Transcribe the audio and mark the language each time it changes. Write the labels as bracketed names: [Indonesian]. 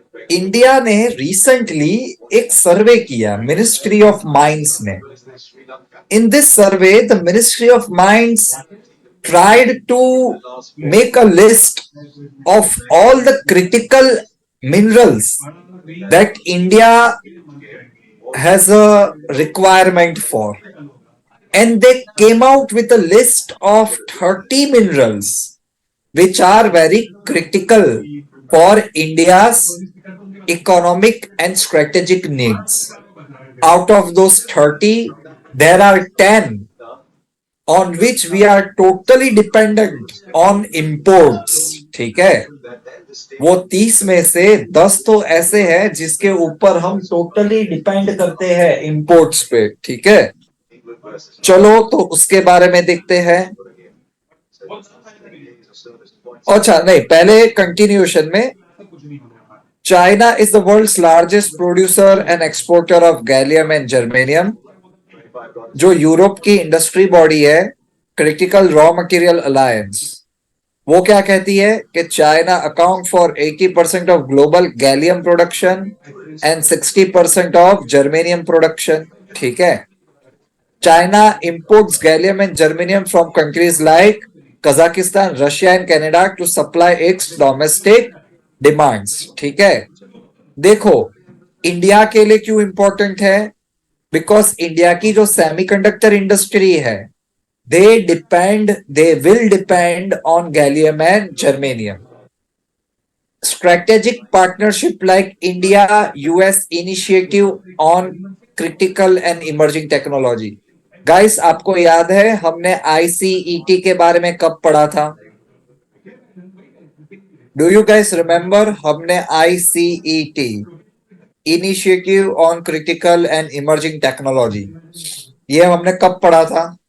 [Hindi] India ने recently एक सर्वे किया मिनिस्ट्री ऑफ माइंस ने. [English] In this survey the ministry of mines tried to make a list of all the critical minerals that India has a requirement for, and they came out with a list of 30 minerals which are very critical for India's economic and strategic needs. Out of those 30, there are 10 on which we are totally dependent on imports. [Hindi] ठीक है, वो 30 में से 10 तो ऐसे हैं जिसके ऊपर हम टोटली डिपेंड करते हैं इंपोर्ट्स पे. ठीक है, चलो तो उसके बारे में देखते हैं. अच्छा नहीं, पहले कंटिन्यूएशन में [English] China is the world's largest producer and exporter of gallium and germanium. जो Europe की industry body है, critical raw material alliance, [Hindi] वो क्या कहती है कि [English] China account for 80% of global gallium production and 60% of germanium production. ठीक है, China imports gallium and germanium from countries like Kazakhstan, Russia and Canada to supply its domestic demands. [Hindi] ठीक है, देखो इंडिया के लिए क्यों इंपॉर्टेंट है? [English] Because India की जो semiconductor industry है, they will depend on gallium and germanium. Strategic partnership like India US initiative on critical and emerging technology. [Hindi] Guys, आपको याद है हमने ICET के बारे में कब पढ़ा था? [English] Do you guys remember? [Hindi] हमने ICET initiative on critical and emerging technology, ये हमने कब पढ़ा था?